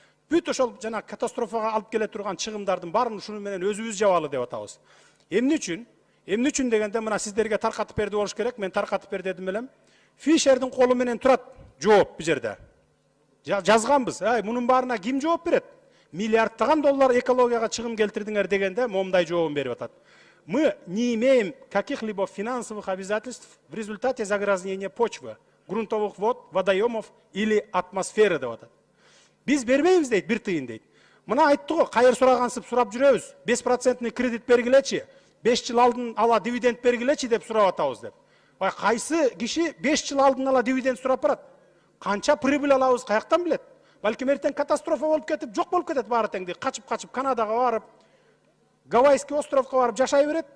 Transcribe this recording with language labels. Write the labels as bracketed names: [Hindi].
[Kyrgyz] Бүт ошол жана катастрофага алып келе турган чыгымдардын баарын ушуну менен өзүбүз жабалы деп атабыз. Эмне үчүн дегенде мына сиздерге таркатып берди болуш керек, мен таркатып бер дедим элем. Фишердин колу менен турат жооп бу жерде. Жазганбыз. Мунун баарына ким жооп берет? Миллиарддаган доллар экологияга чыгым келтирдиңер дегенде момундай жообун берип атат. [Russian] Мы не имеем каких-либо финансовых обязательств в результате загрязнения почвы, грунтовых вод, водоемов или атмосферы [Kyrgyz] деп атат. Биз бербейбиз дейт, бир тыйын дейт. Мына айтты го, кайыр сурагансып сурап жүрөбүз. 5% кредит бергилечи, 5 жыл алдын ала дивиденд бергилечи деп сурап атабыз деп. Кайсы киши 5 жыл алдын ала дивиденд сурап барат? Канча прибыль алабыз, каяктан билет? Балким эртең катастрофа болуп кетип, жок болуп кетет баары теңди. Качып Канадага барып, Гавайский островго барып жашай берет.